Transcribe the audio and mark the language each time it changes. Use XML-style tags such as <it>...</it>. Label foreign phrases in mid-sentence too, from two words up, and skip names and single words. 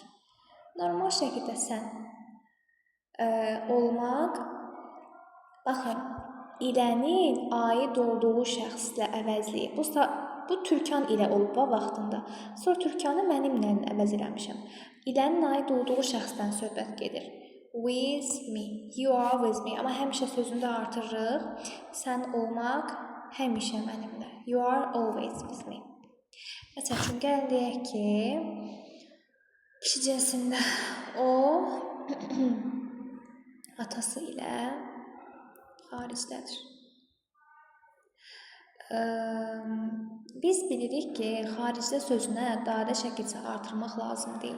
<az>Normal şəkildə sən olmaq, baxın, ilənin aid olduğu şəxslə əvəzləyib. Bu türkan ilə olub vaxtında. Sonra türkanı mənimlə əvəz eləmişəm. İlənin aid olduğu şəxsdən söhbət gedir.</az> <en>With me, you are with me.</en> <az>Amma həmişə sözündə artırırıq. Sən olmaq həmişə mənimlə.</az> <en>You are always with me.</en> <az>Məsəl üçün, gəlin deyək ki, kişi cinsində o atası ilə xaricdədir. Biz bilirik ki, xaricdə sözünə dadə şəkildə artırmaq lazım deyil.</az>